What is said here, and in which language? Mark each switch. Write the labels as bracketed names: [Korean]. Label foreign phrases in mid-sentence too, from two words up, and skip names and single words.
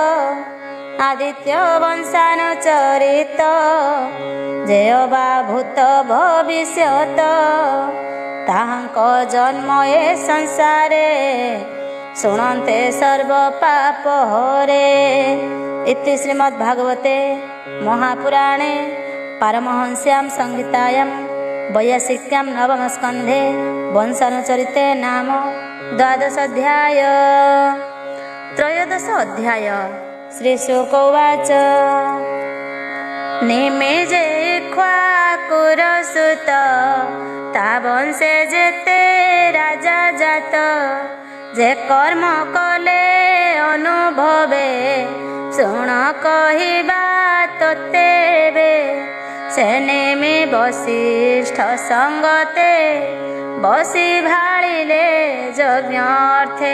[Odia] ଆଦିତ୍ୟ ବଂଶାନୁଚରିତ, ଯେ ଅବା ଭୂତ ଭବିଷ୍ୟତ। ତାହାଙ୍କ ଜନ୍ମ ଏ ସଂସାରେ, ଶୁଣନ୍ତେ ସର୍ବ ପାପ ହରେ। [Sanskrit] ଇତି ଶ୍ରୀମଦ୍ଭାଗବତେ ମହାପୁରାଣେ ପାରମହଂସ୍ୟାಂ ସଂହିତାୟାं वैयासिक्यां नवमस्कन्धे वंशानुचरिते नाम द्वादश अध्याय। त्रयोदश अध्याय। श्रीशुक उवाच [Odia] ନିମିଜେ ଇକ୍ଷ୍ୱାକୁର ସୁତ, ତା ବଂଶେ ଯେତେ ରାଜା ଜାତ। ଯେ କର୍ମ କଲେ ଅନୁଭବେ, ଶୁଣ କହିବା ତୋତେବେ। ସେ ନେମି ବସିଷ୍ଠ ସଙ୍ଗତେ, ବସି ଭାଳିଲେ ଯଜ୍ଞାର୍ଥେ।